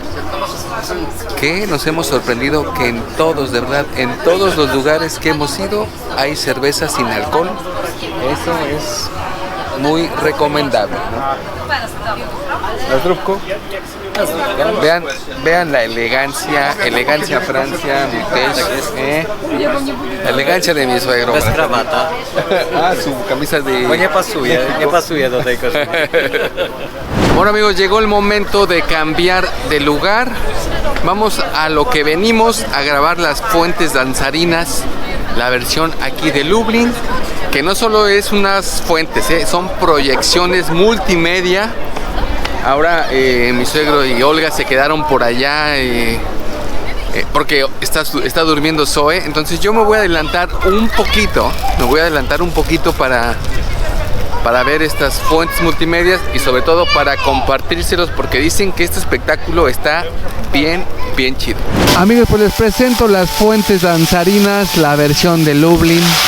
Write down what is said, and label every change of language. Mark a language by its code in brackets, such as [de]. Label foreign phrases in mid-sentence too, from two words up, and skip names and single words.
[es] Que nos hemos sorprendido que en todos, de verdad, en todos los lugares que hemos ido hay cerveza sin alcohol. Eso es muy recomendable, ¿no? Vean la elegancia Francia, la elegancia de mi suegro. [pl] Bez krawata. [es] Su camisa de... [pl] Bo nie pasuje do tej koszuli. [es] Bueno, amigos, llegó el momento de cambiar de lugar. Vamos a lo que venimos, a grabar las fuentes danzarinas, la versión aquí de Lublin, que no solo es unas fuentes, son proyecciones multimedia. Ahora mi suegro y Olga se quedaron por allá porque está durmiendo Zoe. Entonces yo me voy a adelantar un poquito, para ver estas fuentes multimedias y sobre todo para compartírselos, porque dicen que este espectáculo está bien chido. Amigos, pues les presento las fuentes danzarinas, la versión de Lublin.